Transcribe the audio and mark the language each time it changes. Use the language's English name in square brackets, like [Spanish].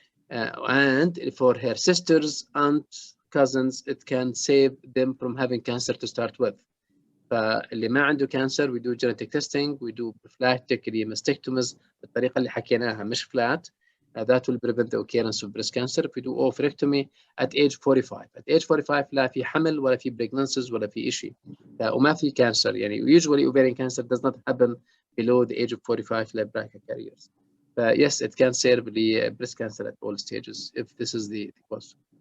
[English] And for her sisters, aunts, cousins, it can save them from having cancer to start with. [Arabic] فاللي ما عنده [English] cancer, we do genetic testing, we do prophylactic mastectomies [Arabic] بالطريقة اللي حكيناها مش [English] flat. That will prevent the occurrence of breast cancer. If we do oophorectomy at age 45. At age 45 [Arabic] لا في حمل ولا في pregnancies ولا في شيء. وما في cancer. [English] يعني usually ovarian cancer does not happen below the age of 45 like BRCA carriers. Yes, it can save the breast cancer at all stages if this is the question.